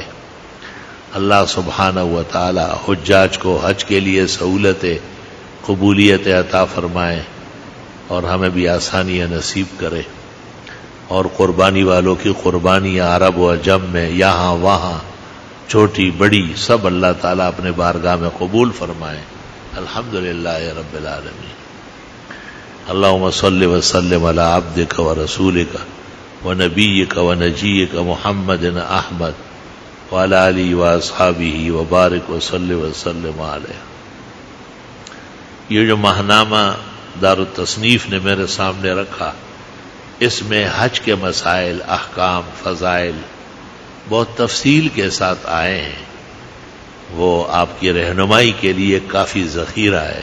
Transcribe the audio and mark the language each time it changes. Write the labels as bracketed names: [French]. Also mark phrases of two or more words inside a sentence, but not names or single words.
[Urdu] اللہ [Arabic] سبحانہ و تعالی [Urdu] حجاج کو حج کے لیے سہولت قبولیت عطا فرمائے، اور ہمیں بھی آسانیاں نصیب کرے، اور قربانی والوں کی قربانیاں عرب و عجم میں، یہاں وہاں، چھوٹی بڑی، سب اللہ تعالیٰ اپنے بارگاہ میں قبول فرمائے۔ [Arabic] الحمدللہ رب العالمین۔ اللہم صلی وسلم علی عبدک و رسولک و نبیک و نجیک محمد احمد وعلی آلہ و اصحابہ وبارک وسلم وسلم علیہ۔ [Urdu] یہ جو ماہنامہ دارالتصنیف نے میرے سامنے رکھا، اس میں حج کے مسائل، احکام، فضائل بہت تفصیل کے ساتھ آئے ہیں، وہ آپ کی رہنمائی کے لیے کافی ذخیرہ ہے۔